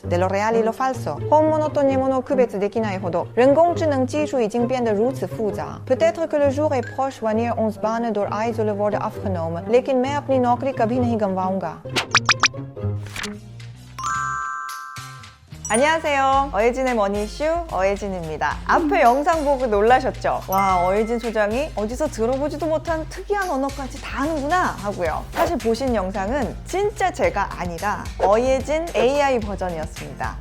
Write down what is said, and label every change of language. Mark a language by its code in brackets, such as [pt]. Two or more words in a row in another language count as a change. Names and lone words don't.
[es] de lo real y lo falso. [ja] 本物と偽物を区別できないほど [zh] 人工智能技术已经变得如此复杂。 [fr] Peut-être que le jour est proche [nl] wanneer ons banen door AI zullen worden afgenomen. [hi] Lekin मैं अपनी नौकरी कभी नहीं गंवाऊंगा. [ko] 안녕하세요. 어예진의 머니이슈 어예진입니다. 앞에 영상 보고 놀라셨죠? 와, 어예진 소장이 어디서 들어보지도 못한 특이한 언어까지 다 하는구나 하고요. 사실 보신 영상은 진짜 제가 아니라 어예진 AI 버전이었습니다.